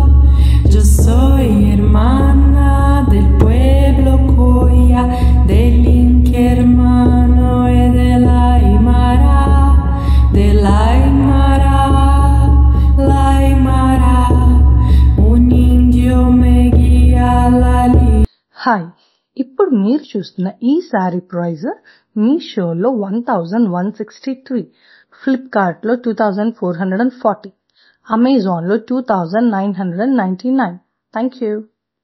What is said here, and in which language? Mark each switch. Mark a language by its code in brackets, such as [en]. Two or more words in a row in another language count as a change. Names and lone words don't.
[es] Yo soy hermana del pueblo Coya, del Inti hermano y de la Aymara, la Aymara, un indio me guía la [te] హాయ్, ఇప్పుడు మీరు చూస్తున్న ఈ [en] saree price [te] మీషోలో 1163, ఫ్లిప్కార్ట్లో 2440, అమెజాన్లో 2999. [en] thank you.